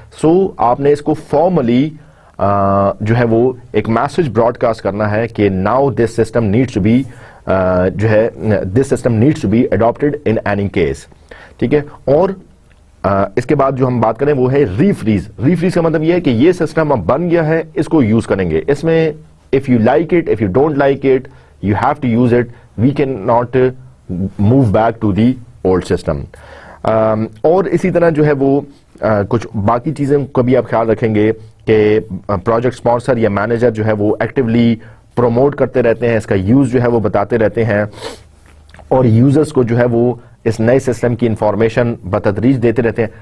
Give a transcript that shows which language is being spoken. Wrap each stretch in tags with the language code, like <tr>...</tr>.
<ur>سو آپ نے اس کو فارملی جو ہے وہ ایک میسج براڈ کاسٹ کرنا ہے کہ</ur> <en>now this system needs to be</en> <ur>جو ہے</ur> <en>This system needs to be adapted in any case.</en> <ur>ٹھیک ہے, اور اس کے بعد جو ہم بات کریں وہ ہے ریفریز. ریفریز کا مطلب یہ ہے کہ یہ سسٹم اب بن گیا ہے, اس کو یوز کریں گے. اس میں</ur> <en>if you like it, if you don't like it, you have to use it. We cannot move back to the old system.</en> <ur>اور اسی طرح جو ہے وہ کچھ باقی چیزیں کو بھی آپ خیال رکھیں گے کہ پروجیکٹ اسپانسر یا مینیجر جو ہے وہ ایکٹیولی پروموٹ کرتے رہتے ہیں, اس کا یوز جو ہے وہ بتاتے رہتے ہیں, اور یوزرز کو جو ہے وہ اس نئے سسٹم کی انفارمیشن بتدریج دیتے رہتے ہیں.</ur>